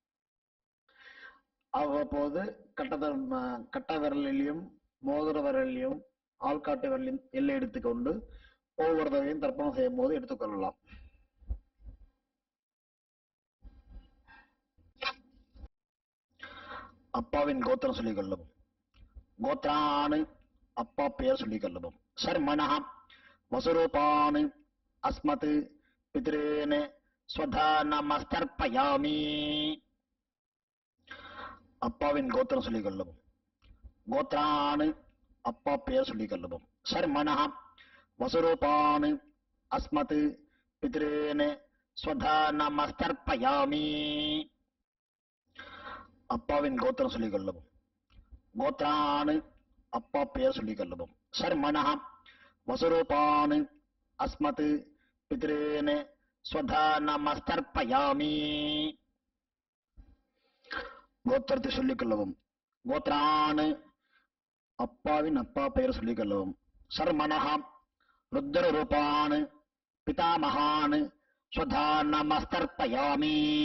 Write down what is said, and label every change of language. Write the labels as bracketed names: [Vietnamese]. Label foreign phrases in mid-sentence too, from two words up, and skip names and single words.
[Tamil] அவ்வப்போது கட்ட விரலிலும் மோதிர விரலிலும் ஆள்காட்டு விரலிலும் எல்லை எடுத்துக்கொண்டு ஒவ்வொரு தடவையும் தர்ப்பணம் செய்யும் போது எடுத்துக்கொள்ளலாம். அப்பாவின் கோத்திரம் சொல்லிக் கொள்ளவும். கோத்ரானு அப்பா பெயர் சொல்லிக் கொள்ளவும். [Sanskrit] शर्मणः वसुरूपान् अस्मत् पितॄन् स्वधा नमस्तर्पयामि. [Tamil] அப்பாவின் கோத்திரம் சொல்லிக் கொள்ளவும். கோத்ரானு அப்பா பெயர் சொல்லிக் கொள்ளவும். [Sanskrit] शर्मणः वसुरूपान् अस्मत् पितॄन् स्वधा नमस्तर्पयामि. [Tamil] அப்பாவின் கோத்திரம் சொல்லிக் கொள்ளவும். கோத்ரானு அப்பா பெயர் சொல்லிக் கொள்ளவும். [Sanskrit] शर्मणः वसुरूपान् अस्मत् पितॄन् स्वधा नमस्तर्पयामि. [Tamil] கோத்திரத்தை சொல்லிக் கொள்ளவும். கோத்ரானு அப்பாவின் அப்பா பெயர் சொல்லிக் கொள்ளவும். [Sanskrit] शर्मणः रुद्र रूपान् पितामहान् स्वधा नमस्तर्पयामि.